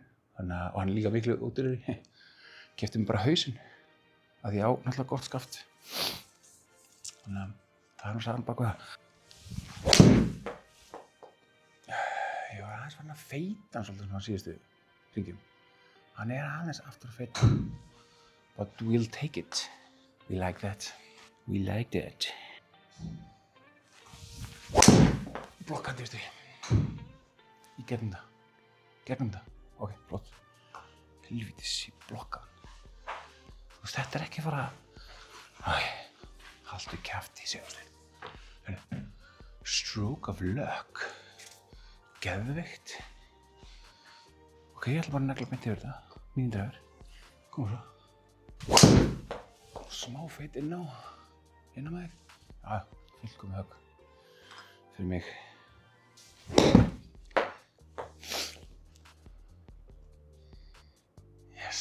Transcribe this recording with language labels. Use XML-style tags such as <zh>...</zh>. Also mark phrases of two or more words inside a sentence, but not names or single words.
<is>Og hann er líka miklu útdýrari. Keypti mér bara hausinn af því ég á náttúrulega gott skaft. Þannig að það er nú sagan bak við það. Ég var aðeins farin að feita hann svolítið svona síðustu hringjum. Hann er aðeins aftur að feita.</is> <en>But we'll take it. We like that. We like that.</en> <is>Blokkandi, veistu. Í gegnum það. Gegnum það. Ok, flott. Helvítis, ég blokka hann. Þú veist, þetta er ekki fara haltu kjafti, segjum við.</is> <en>Stroke of luck.</en> <is>Geðveikt. Ok, ég ætla bara að negla beint yfir þetta. Mín dragur. Koma svo. Smá feit inn á með þig. Já, fullkomið högg. Fyrir mig.</is> <en>Yes.</en>